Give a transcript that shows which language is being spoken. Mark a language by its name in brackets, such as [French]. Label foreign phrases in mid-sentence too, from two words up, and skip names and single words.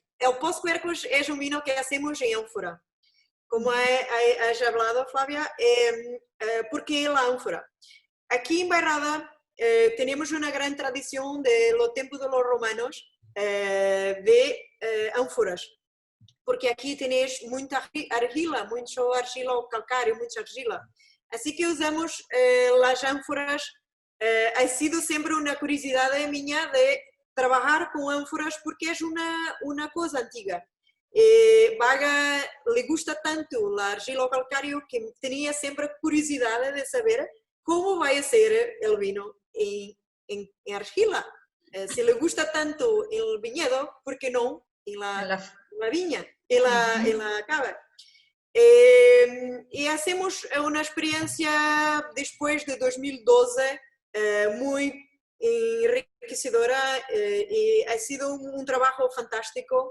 [Spanish] El post-cuercos es un vino que hacemos en ánfora. Como has hablado, Flavia, ¿por qué la ánfora? Aquí en Bairrada tenemos una gran tradición de los tiempos de los romanos de ánforas, porque aquí tenéis mucha argila, mucho argila o calcário, mucha argila. Así que usamos las ánforas. Ha sido siempre una curiosidad mía de trabajar con ánforas porque es una cosa antigua. Vaga le gusta tanto la argila o calcário que tenía siempre curiosidad de saber cómo va a ser el vino en argila. Si le gusta tanto el viñedo, ¿por qué no en la viña, en la cava? Y hacemos una experiencia después de 2012 muy enriquecedora y ha sido un trabajo fantástico.